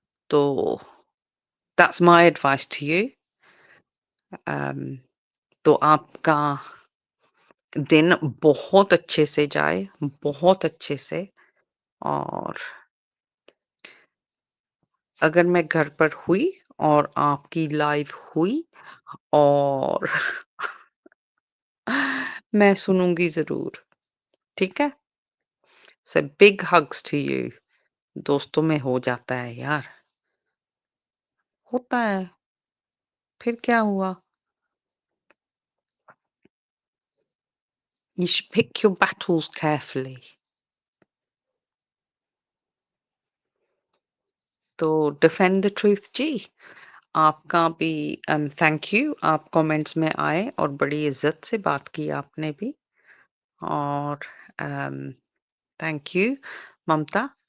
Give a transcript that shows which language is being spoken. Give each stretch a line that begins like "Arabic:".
Hindi: तो
English: that's my advice to you
Hindi: um, तो आपका दिन बहुत अच्छे से जाए, बहुत अच्छे से और अगर मैं घर पर हुई और आपकी लाइव हुई और मैं सुनूँगी ज़रूर, ठीक है?
English: so big hugs to you
Hindi: दोस्तों में हो जाता है यार, होता है, फिर क्या हुआ?
English: You should pick your battles carefully.
Hindi: तो डिफेंड द ट्रूथ जी, आपका भी थैंक यू आप कमेंट्स में आए और बड़ी इज़्ज़त से बात की आपने भी और अम, थैंक यू ममता।